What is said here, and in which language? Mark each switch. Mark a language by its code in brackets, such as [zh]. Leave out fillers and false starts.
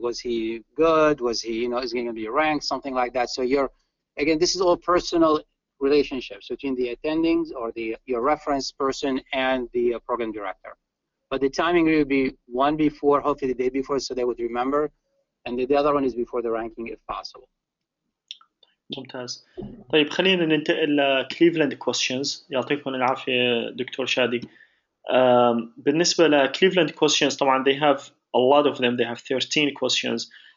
[en] Was he good? Was he, is he going to be ranked? Something like that. So again, this is all personal relationships between the attendings or your reference person and the program director. But the timing will be one before, hopefully the day before, so they would remember. And the other one is before the ranking if possible. [ar] ممتاز. طيب خلينا ننتقل لكليفلاند كويستشنز. يعطيكم العافية دكتور شادي. بالنسبة لكليفلاند [en] questions [ar] طبعا [en] they have a lot of them. They have 13 questions.